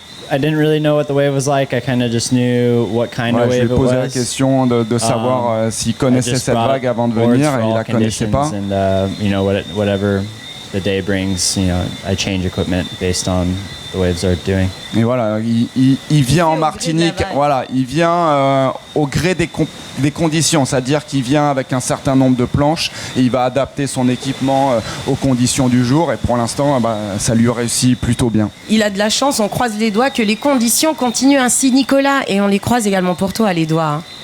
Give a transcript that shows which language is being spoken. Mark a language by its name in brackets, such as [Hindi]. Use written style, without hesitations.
[English] I didn't really know what the wave was like. I kind of just knew what kind of wave it was. [French] Je lui ai posé la question de savoir s'il connaissait cette vague avant de venir et il la connaissait pas. [English] And whatever the day brings, I change equipment based on the waves are doing. [French] Et voilà, il vient en Martinique, voilà, il vient au gré des conditions, c'est-à-dire qu'il vient avec un certain nombre de planches et il va adapter son équipement aux conditions du jour et pour l'instant, ça lui réussit plutôt bien. Il a de la chance, on croise les doigts que les conditions continuent ainsi, Nicolas, et on les croise également pour toi, les doigts.